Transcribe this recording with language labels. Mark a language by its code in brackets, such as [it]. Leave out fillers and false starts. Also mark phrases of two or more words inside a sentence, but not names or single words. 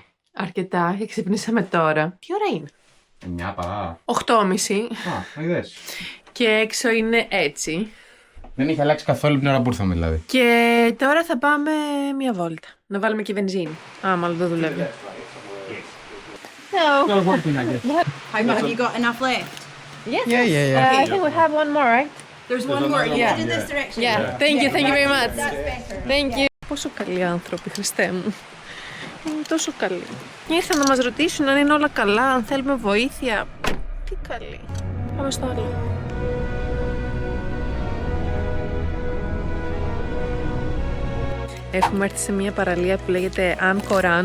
[el] Αρκετά και ξυπνήσαμε τώρα. Τι ώρα είναι? Μια παρά. 8:30. Α, είδες. Και έξω είναι έτσι. Δεν είχε αλλάξει καθόλου την ώρα που ήρθαμε δηλαδή. Και τώρα θα πάμε μια βόλτα. Να βάλουμε και βενζίνη. Μάλλον δεν δουλεύει. [en] Hello. Have you got enough left? Yes. Yeah. I think we have one more, right? There's one more. You Yeah. head in this direction. Yeah. Thank you very much. That's better. Thank you. [el] Πόσο καλοί άνθρωποι, Χριστέ μου. Είναι τόσο καλή. Ήρθαν να μας ρωτήσουν αν είναι όλα καλά, αν θέλουμε βοήθεια. Τι καλή. Πάμε στο άλλο. Έχουμε έρθει σε μια παραλία που λέγεται An-Koran.